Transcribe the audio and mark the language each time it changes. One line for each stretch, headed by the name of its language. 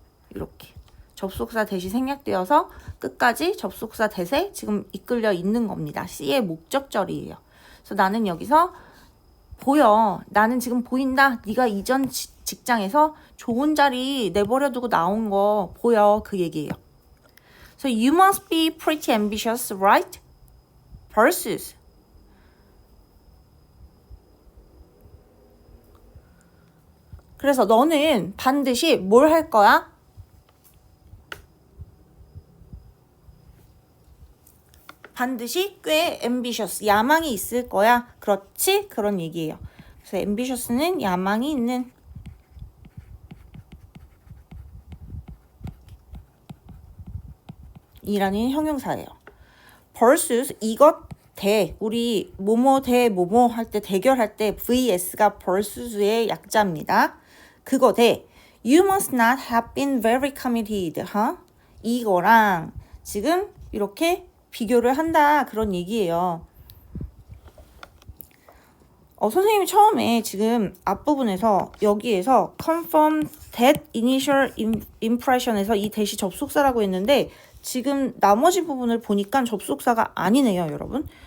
Korean: 이렇게 접속사 대시 생략되어서 끝까지 접속사 대세 지금 이끌려 있는 겁니다. C의 목적절이에요. 그래서 나는 여기서 보여. 나는 지금 보인다. 네가 이전 직장에서 좋은 자리 내버려두고 나온 거 보여. 그 얘기예요.
English: So you must be pretty ambitious, right?
Korean: versus 그래서 너는 반드시 뭘 할 거야? 반드시 꽤 ambitious, 야망이 있을 거야. 그렇지? 그런 얘기예요. 그래서 ambitious는 야망이 있는 이라는 형용사예요. versus 이것 대 우리 뭐뭐 대 뭐뭐 할 때 대결할 때 vs가 versus의 약자입니다. 그거 대
English: you must not have been very committed.
Korean: 이거랑 지금 이렇게 비교를 한다 그런 얘기예요. 선생님이 처음에 지금 앞부분에서 여기에서
English: confirm that initial impression
Korean: 에서 이 대시 접속사라고 했는데 지금 나머지 부분을 보니까 접속사가 아니네요, 여러분.